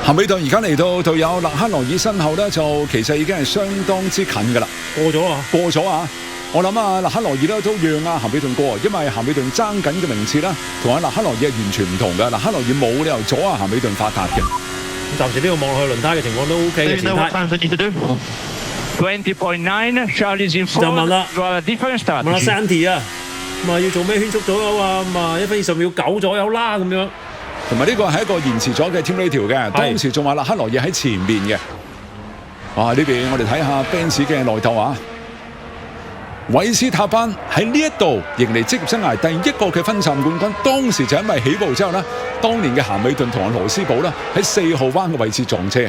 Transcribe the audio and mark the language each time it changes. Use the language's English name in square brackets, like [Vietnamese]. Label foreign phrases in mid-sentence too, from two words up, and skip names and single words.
[Cantonese] 咸美頓而家嚟到隊友勒克羅爾身後咧，就其實已經係相當之近㗎啦，過咗啊！我諗啊，勒克羅爾咧都讓啊咸美頓過，因為咸美頓爭緊嘅名次啦，同阿勒克羅爾係完全唔同嘅。勒克羅爾冇理由阻啊咸美頓發達嘅。咁暫時呢個望落去輪胎嘅情況都 OK 嘅前胎。 [English] 20.9 Charlie's in front. [Cantonese] 就問啦， [English] different start. [Cantonese] 問阿 Santi 啊，咁啊要做咩圈速左右啊？咁啊1分20秒9左右啦咁樣。同埋呢個係一個延遲咗嘅 [English] team radio [Cantonese] 嘅，當時仲話勒克羅爾喺前面嘅。哇！呢邊我哋睇下 Benz 嘅內鬥啊！韋斯塔班喺呢一度迎嚟職業生涯第一個嘅分站冠軍，當時就因為起步之後呢，當年嘅咸美頓同阿羅斯堡呢喺4號彎嘅位置撞車。